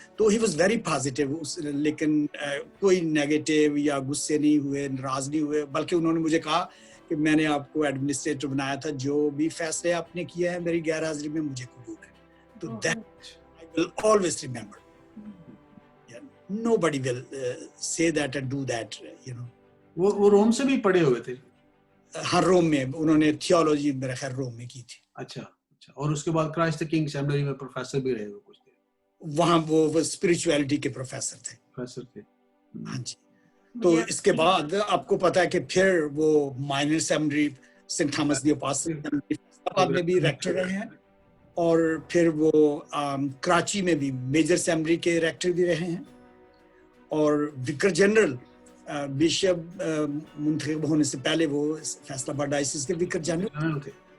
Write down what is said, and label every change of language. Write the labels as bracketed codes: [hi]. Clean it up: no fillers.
[hi] तो [en] he was very positive, [hi] लेकिन कोई नेगेटिव या गुस्से नहीं हुए, नाराज नहीं हुए, बल्कि उन्होंने मुझे कहा कि मैंने आपको एडमिनिस्ट्रेटर बनाया था, जो भी फैसले आपने किए हैं मेरी गैर हाजिरी में मुझे कबूल है। [en] तो that I will always remember. Nobody will say that and do that, you know. [hi] वो रोम से भी पढ़े हुए थे? हाँ, रोम में उन्होंने थियोलॉजी मेरा ख्याल रोम में की थी। अच्छा, और उसके बाद क्राइस्ट द किंग सेमिनरी में प्रोफेसर भी रहे हुए कुछ देर। वहाँ वो स्पिरिचुअलिटी के प्रोफेसर थे। हाँ जी। तो इसके बाद आपको पता है कि फिर वो minor seminary Saint Thomas the apostle Faisalabad में भी रेक्टर रहे हैं, और फिर वो कराची में भी मेजर सेमिनरी के रेक्टर भी रहे हैं, और विकर जनरल बिशप मुंतखब होने से पहले वो फैसलाबाद डायसिस के विकर जनरल थे।